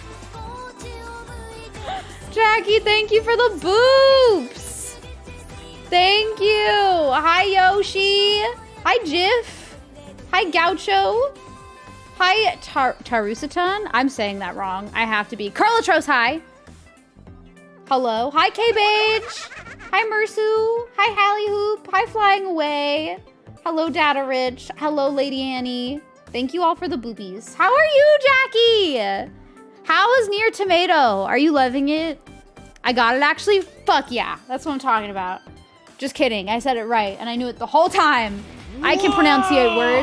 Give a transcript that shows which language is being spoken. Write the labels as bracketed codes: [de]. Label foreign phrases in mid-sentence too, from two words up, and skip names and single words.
[en] Jackie, thank you for the boops! Thank you! Hi, Yoshi! Hi, Jiff! Hi, Gaucho! Hi, Tarusatan? I'm saying that wrong. I have to be. Carlatros, hi! Hello. Hi, K-Bage! Hi, Mersu! Hi, Hallie Hoop! Hi, Flying Away! Hello, Data Rich! Hello, Lady Annie! Thank you all for the boobies. How are you, Jackie? How is Near Tomato? Are you loving it? I got it actually? Fuck yeah. That's what I'm talking about. Just kidding. I said it right and I knew it the whole time. I can pronunciate words.